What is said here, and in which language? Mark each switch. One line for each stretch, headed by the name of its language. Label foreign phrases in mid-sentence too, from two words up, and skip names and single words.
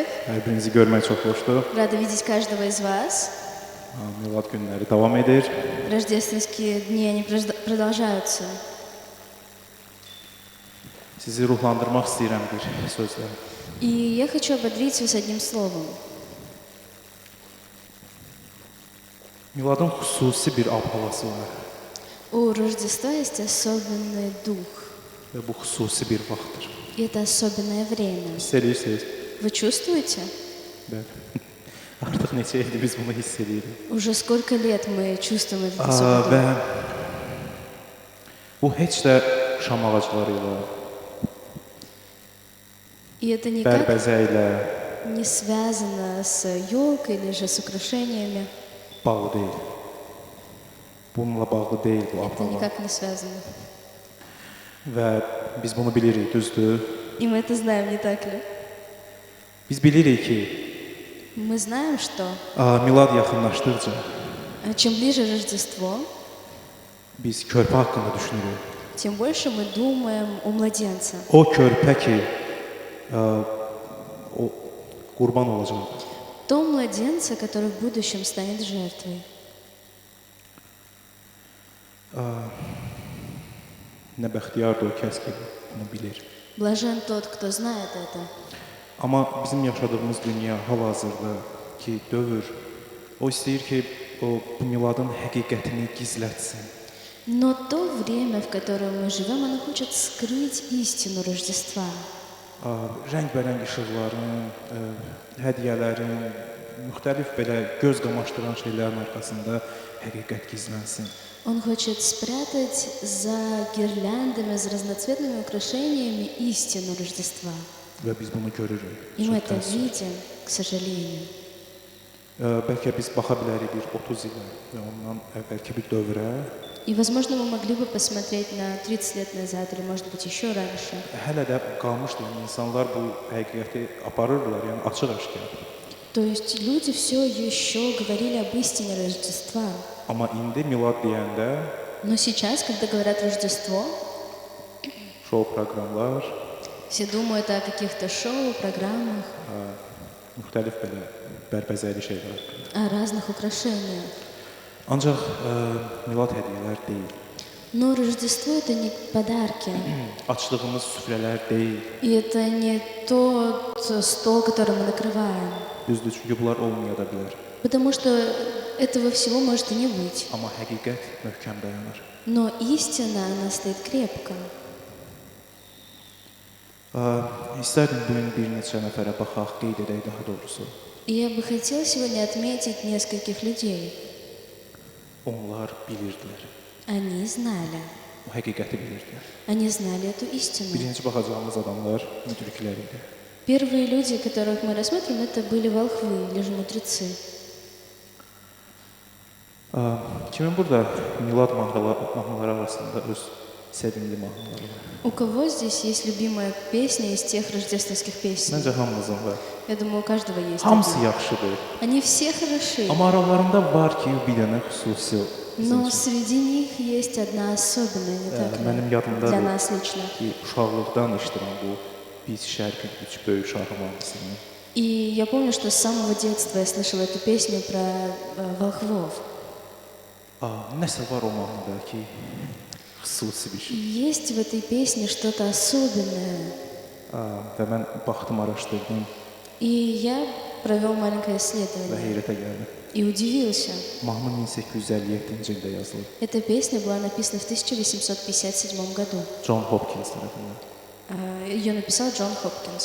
Azerbaijani: hər birinizi görmək çox xoşdur.
Russian: рада видеть каждого из вас.
Azerbaijani: Milad günləri davam edir.
Russian: Рождественские дни, они продолжаются.
Azerbaijani: Sizi ruhlandırmaq istəyirəm bir sözlə.
Russian: И я хочу ободрить вас одним словом.
Azerbaijani: Miladın xüsusi bir ab-havası var
Russian: У Рождества есть особенный дух.
Azerbaijani: və bu xüsusi bir vaxtdır.
Russian: И это особенное время.
Azerbaijani: Hiss edirsiniz?
Russian: Вы чувствуете?
Azerbaijani: Bəli. Artıq neçə ildir biz bunu hiss edirik.
Russian: Уже сколько лет мы чувствуем этот особенный
Azerbaijani: Və
Russian: дух.
Azerbaijani: bu heç də şam ağacları ilə,
Russian: И это никак
Azerbaijani: bərbəzə ilə
Russian: не связано с елкой или же с украшениями.
Azerbaijani: bağlı deyil. Bununla bağlı deyil bu
Russian: Это
Azerbaijani: aparlar.
Russian: никак не связано.
Azerbaijani: Və biz bunu bilirik, düzdür?
Russian: И мы это знаем, не так ли?
Azerbaijani: Biz bilirik ki,
Russian: Мы знаем, что
Azerbaijani: milad yaxınlaşdıqca
Russian: чем ближе Рождество,
Azerbaijani: biz körpə haqqında düşünürük.
Russian: тем больше мы думаем о младенце.
Azerbaijani: O körpə ki, o qurban olacaq.
Russian: Том младенца, который в будущем станет жертвой.
Azerbaijani: Nə bəxtiyardır o kəs ki, bunu bilir.
Russian: Блажен тот, кто знает это.
Azerbaijani: Amma bizim yaşadığımız dünya hal-hazırda ki, dövr, o istəyir ki, o bu miladın həqiqətini gizlətsin.
Russian: Но то время, в котором мы живем, оно хочет скрыть истину Рождества.
Azerbaijani: Rəngbərəng işıqların, hədiyyələrin, müxtəlif belə göz qamaşdıran şeylərin arxasında həqiqət gizlənsin.
Russian: Он хочет спрятать за гирляндами, за разноцветными украшениями истину Рождества.
Azerbaijani: Və biz bunu görürük.
Russian: И мы
Azerbaijani: Çox
Russian: это
Azerbaijani: təəssüf.
Russian: видим, к сожалению.
Azerbaijani: Bəlkə biz baxa bilərik bir 30 ilə və ondan əvvəlki bir dövrə.
Russian: И, возможно, мы могли бы посмотреть на 30 лет назад или, может быть, еще раньше.
Azerbaijani: Hələ də qalmışdı, yəni insanlar bu həqiqəti aparırdılar, yəni açıq-aşkar.
Russian: То есть люди все еще говорили об истине Рождества.
Azerbaijani: Amma indi milad deyəndə
Russian: Но сейчас, когда говорят Рождество,
Azerbaijani: şou proqramlar,
Russian: все думают о каких-то шоу, программах,
Azerbaijani: müxtəlif belə bərbəzəkli şeylər haqqında.
Russian: о разных украшениях.
Azerbaijani: Ancaq milad hədiyyələr deyil.
Russian: Но Рождество – это не подарки.
Azerbaijani: Açdığımız süfrələr deyil.
Russian: И это не тот стол, который мы накрываем.
Azerbaijani: Düzdür, çünki bunlar olmaya da bilər.
Russian: Потому что этого всего может и не быть.
Azerbaijani: Amma həqiqət möhkəm dayanır.
Russian: Но истина, она стоит крепко.
Azerbaijani: İstərdim bu gün bir neçə nəfərə baxaq, qeyd edək daha doğrusu.
Russian: И я бы хотела сегодня отметить нескольких людей.
Azerbaijani: Onlar bilirdilər.
Russian: Они знали.
Azerbaijani: O həqiqəti bilirdilər.
Russian: Они знали эту истину.
Azerbaijani: Birinci baxacağımız adamlar müdriklər idi.
Russian: Первые люди, которых мы рассмотрим, это были волхвы или же мудрецы.
Azerbaijani: Kimin burada milad mahnıları arasında öz sevimli mahnıları var?
Russian: У кого здесь есть любимая песня из тех рождественских песен?
Azerbaijani: Məncə hamımızın var.
Russian: Я думаю, у каждого есть.
Azerbaijani: Hamısı
Russian: один.
Azerbaijani: yaxşıdır.
Russian: Они все хороши.
Azerbaijani: Amma aralarında var ki, bir dənə xüsusi
Russian: Но среди них есть одна особенная, не так
Azerbaijani: mənim
Russian: ли?
Azerbaijani: yadımdadır
Russian: Для нас лично.
Azerbaijani: ki, uşaqlıqdan eşidirəm bu biz şərqin üç böyük şahı mahnısını.
Russian: И я помню, что с самого детства я слышала эту песню про волхвов.
Azerbaijani: Nəsə var o mahnıda ki, xüsusi bir
Russian: И
Azerbaijani: şey.
Russian: есть в этой песне что-то особенное.
Azerbaijani: Və mən baxdım, araşdırdım
Russian: И я провел маленькое
Azerbaijani: və
Russian: исследование
Azerbaijani: heyrətə gəldim.
Russian: и удивился.
Azerbaijani: Mahnı 1857-ci ildə yazılıb.
Russian: Эта песня была написана в 1857 году.
Azerbaijani: John Hopkins tərəfindən.
Russian: Ее написал Джон Хопкинс.